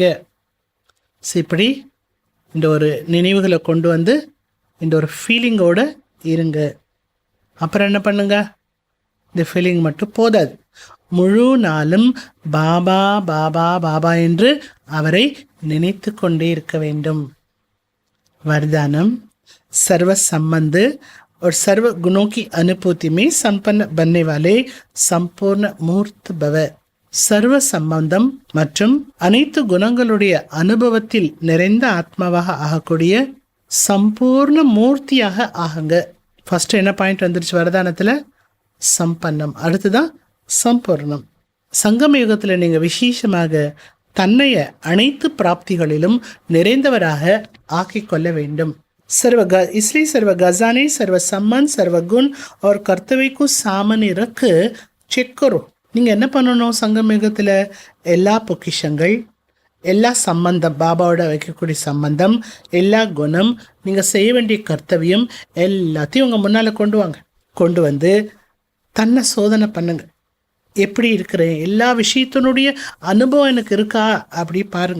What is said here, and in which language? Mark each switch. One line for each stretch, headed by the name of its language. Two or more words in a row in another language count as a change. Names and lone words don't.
Tamil: இப்படி இந்த ஒரு நினைவுகளை கொண்டு இந்த ஒரு ஃபீலிங்கோடு இருங்க. அப்புறம் என்ன பண்ணுங்க? இந்த ஃபீலிங் மட்டும் போதாது. முழு நாளும் பாபா பாபா பாபா என்று அவரை நினைத்து கொண்டே இருக்க வேண்டும்.
Hindi: वरदानम सर्व संबंध और सर्व गुणों की अनुभूति में संपन्न बनने वाले संपूर्ण मूर्त भव.
Tamil: சர்வ சம்பந்தம் மற்றும் அனைத்து குணங்களுடைய அனுபவத்தில் நிறைந்த ஆத்மாவாக ஆகக்கூடிய சம்பூர்ண மூர்த்தியாக ஆகுங்க. ஃபர்ஸ்ட் என்ன பாயிண்ட் வந்துருச்சு வரதானத்தில்? சம்பன்னம். அடுத்துதான் சம்பூர்ணம். சங்கம யுகத்தில் நீங்கள் விசேஷமாக தன்னைய அனைத்து பிராப்திகளிலும் நிறைந்தவராக ஆக்கிக் கொள்ள வேண்டும்.
Hindi: इसलिए सर्व गजाने सर्व संबंध सर्व गुण और कर्तव्य को सामने रख चेक करो.
Tamil: நீங்கள் என்ன பண்ணணும்? சங்கமயுகத்தில் எல்லா பொக்கிஷங்கள், எல்லா சம்பந்தம், பாபாவோட வைக்கக்கூடிய சம்பந்தம், எல்லா குணம், நீங்கள் செய்ய வேண்டிய கர்த்தவியம் எல்லாத்தையும் உங்கள் முன்னால் கொண்டு வந்து தன்னை சோதனை பண்ணுங்க. எப்படி இருக்கிறேன், எல்லா விஷயத்தினுடைய அனுபவம் எனக்கு இருக்கா அப்படி பாருங்க.